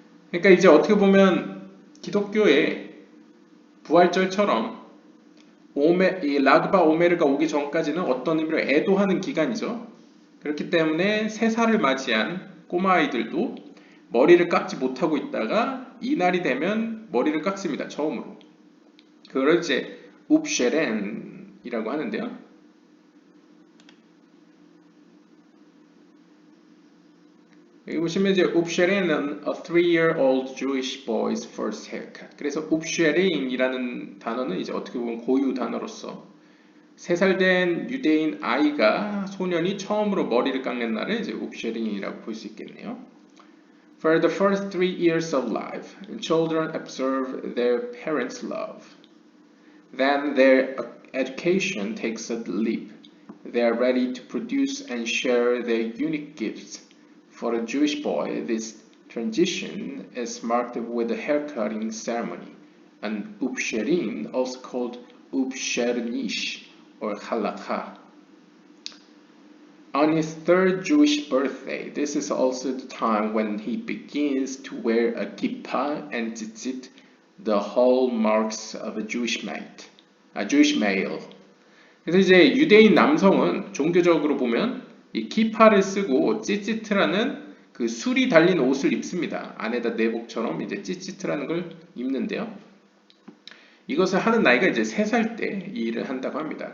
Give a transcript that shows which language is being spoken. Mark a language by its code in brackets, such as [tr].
[ko] 그러니까 이제 어떻게 보면 기독교의 부활절처럼 이 라그바 오메르가 오기 전까지는 어떤 의미로 애도하는 기간이죠. 그렇기 때문에 새살을 맞이한 꼬마아이들도 머리를 깎지 못하고 있다가 이날이 되면 머리를 깎습니다. 처음으로. 그걸 이제 웁쉐렌이라고 하는데요. 여기 보시면 이제 웁쉐렌은 [en] a 3-year-old Jewish boy's first haircut. [ko] 그래서 웁쉐렌이라는 단어는 이제 어떻게 보면 고유 단어로서 3살 된 유대인 아이가 소년이 처음으로 머리를 깎는 날을 이제 웁쉐린이라고 볼 수 있겠네요. [en] For the first 3 years of life, children observe their parents' love. Then their education takes a leap. They are ready to produce and share their unique gifts. For a Jewish boy, this transition is marked with a haircutting ceremony, an upsherin, also called upshernish or halakha. On his third Jewish birthday, this is also the time when he begins to wear a kippah and tzitzit, the hallmarks of a Jewish male. [ko] 그래서 이제 유대인 남성은 종교적으로 보면 이 키파를 쓰고 찌찌트라는 그 술이 달린 옷을 입습니다. 안에다 내복처럼 이제 찌찌트라는 걸 입는데요. 이것을 하는 나이가 이제 3살 때 이 일을 한다고 합니다.